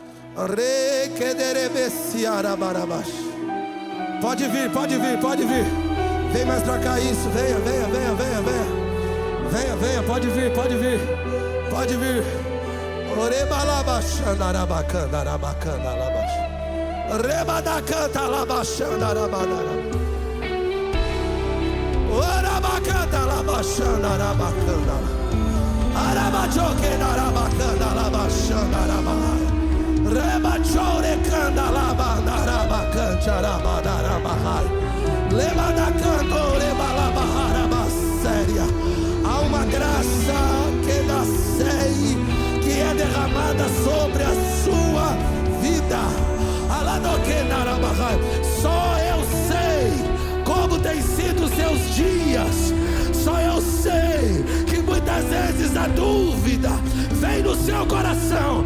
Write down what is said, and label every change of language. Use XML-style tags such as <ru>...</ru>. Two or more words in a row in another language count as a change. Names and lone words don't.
<pt>Pode vir, pode vir, pode vir. Vem mais pra cá, isso. Venha, venha, venha, venha, venha. Venha, venha, pode vir, pode vir. Pode vir. Rebadacanta labachanda rabadara. Orabacanta labachanda rabacanda. Arabajoque narabacanda labachanda rabahara. Rebachore canda labanda rabacanta rabadara bahara. Lebadacanto rebalabahara basséria. Há uma graça que nascei, que é derramada sobre a sua vida. Só eu sei como tem sido os seus dias. Só eu sei que muitas vezes a dúvida vem no seu coração.</pt>